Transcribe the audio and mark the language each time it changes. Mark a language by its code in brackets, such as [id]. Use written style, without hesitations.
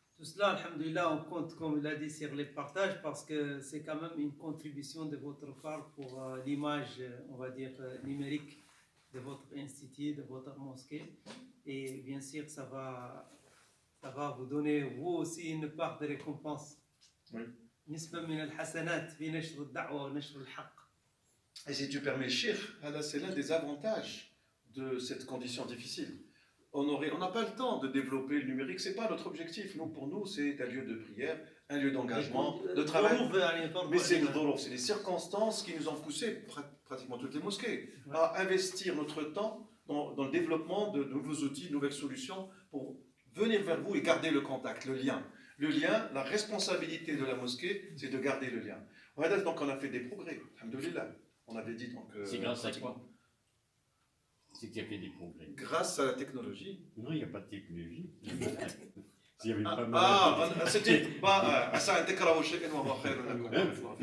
[fr] Tout cela, alhamdoulilah, on compte, comme il a dit, sur les partages parce que c'est quand même une contribution de votre part pour l'image, on va dire, numérique de votre institut, de votre mosquée. Et bien sûr, ça va vous donner, vous aussi, une part de récompense. Oui. [ar] نسبة من الحسنات في نشر الدعوة ونشر الحق. [fr] Et si tu permets, Cheikh, c'est l'un des avantages de cette condition difficile. On n'a pas le temps de développer le numérique, ce n'est pas notre objectif. Pour nous, c'est un lieu de prière, un lieu d'engagement, de travail. Mais c'est les circonstances qui nous ont poussé, pratiquement toutes les mosquées, à investir notre temps dans le développement de nouveaux outils, de nouvelles solutions pour venir vers vous et garder le contact, le lien. Le lien, la responsabilité de la mosquée, c'est de garder le lien. Donc on a fait des progrès, alhamdoulilah. On avait dit donc... c'est grâce à quoi? C'est qu'il y a fait des progrès. Grâce à la technologie. Non, il n'y a pas de technologie. S'il y avait pas c'était... [ar] ça انتكرهوا شيئا وهو خير لكم.